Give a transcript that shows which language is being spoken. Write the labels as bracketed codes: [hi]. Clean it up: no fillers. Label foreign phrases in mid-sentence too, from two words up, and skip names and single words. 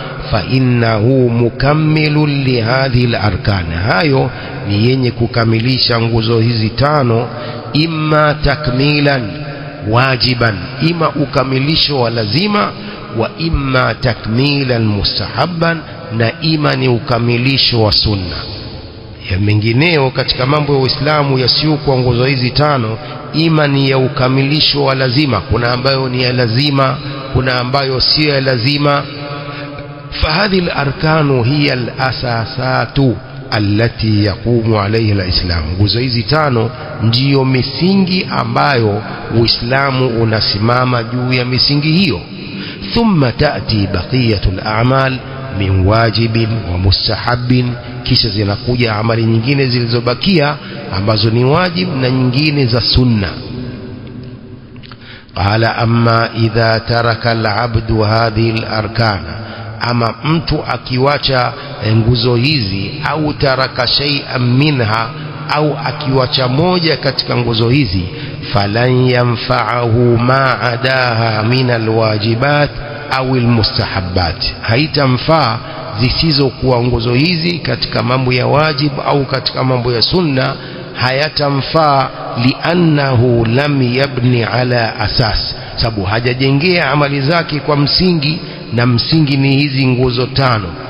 [ar] فإنه مكمل لهذه الأركان, [sw] hayo ni yenye kukamilisha nguzo hizi tano, [ar] إما تكميلا واجبا, [sw] ima ukamilisho wa lazima, [ar] وإما تكميلا مستحبا, [sw] na ima ni ukamilisho wa sunna. Ya mengineo katika mambo ya Uislamu yasiyokuwa nguzo hizi tano, ima ni ya ukamilisho wa lazima, kuna ambayo ni ya lazima, kuna ambayo sio ya lazima. [ar] فهذه الأركان هي الأساسات التي يقوم عليها الإسلام. [sw] nguzo hizi tano ndiyo misingi ambayo Uislamu unasimama juu ya misingi hiyo. [ar] ثم تأتي بقية الأعمال من واجب ومستحب, [sw] kisha zinakuja amali nyingine zilizobakia ambazo ni wajib na nyingine za sunna. [ar] قال أما إذا ترك العبد هذه الأركان, [sw] ama mtu akiwacha nguzo hizi, au [ar] ترك شيئا [sw] minha, au akiwacha moja katika nguzo hizi, [ar] فلن ينفعه ما أداه من الواجبات أو المستحبات, [sw] haitamfaa zisizokuwa nguzo hizi katika mambo ya wajib au katika mambo ya sunna, hayatamfaa [ar] لأنه لم يبن على أساس, [sw] sababu hajajengea amali zake kwa msingi, na msingi ni hizi nguzo tano.